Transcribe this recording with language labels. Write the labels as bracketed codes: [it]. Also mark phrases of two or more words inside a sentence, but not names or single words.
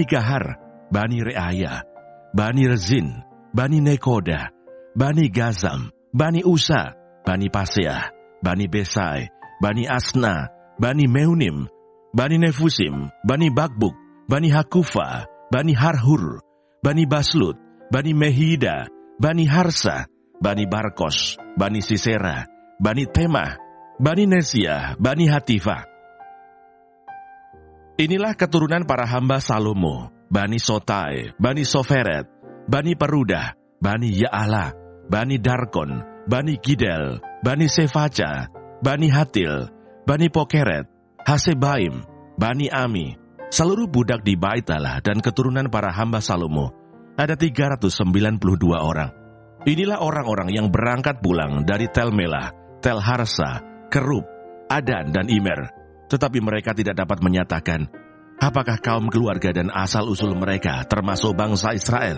[id] Gahar, Bani Reaya, Bani Rezin, Bani Nekoda, Bani Gazam, Bani Usa, Bani Paseah, Bani Besai, Bani Asna, Bani Meunim, Bani Nefusim, Bani Bakbuk, Bani Hakufa, Bani Harhur, Bani Baslut, Bani Mehida, Bani Harsa, Bani Barkos, Bani Sisera, Bani Temah, Bani Nesia, Bani Hatifa. Inilah keturunan para hamba Salomo, Bani Sotai, Bani Soferet, Bani Perudah, Bani Ya'ala, Bani Darkon, Bani Gidel, Bani Sefaca, Bani Hatil, Bani Pokeret, Hasebaim, Bani Ami, seluruh budak di Bait Allah dan keturunan para hamba Salomo, ada 392 orang. Inilah orang-orang yang berangkat pulang dari Tel Melah, Tel Harsa, Kerub, Adan dan Imer. Tetapi mereka tidak dapat menyatakan apakah kaum keluarga dan asal-usul mereka termasuk bangsa Israel.